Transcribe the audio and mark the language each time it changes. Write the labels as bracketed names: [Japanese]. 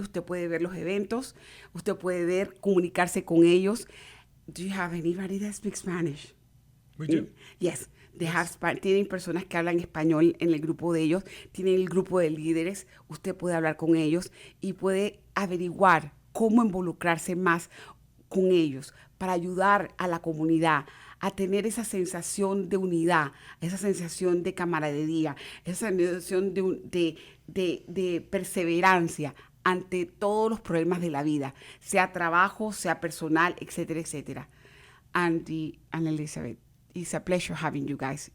[Spanish] Usted puede ver los eventos. Usted puede comunicarse con ellos. [English] Do you have anybody that speaks Spanish? We do. Yes. [Spanish] Tienen personas que hablan español en el grupo de ellos. Tienen el grupo de líderes. Usted puede hablar con ellos y puede averiguar cómo involucrarse más con ellos para ayudar a la comunidad a tener esa sensación de unidad, esa sensación de camaradería, esa sensación de perseverancia ante todos los problemas de la vida, sea trabajo, sea personal, etcétera, etcétera. [English] Andy and Elizabeth, it's a pleasure having you guys.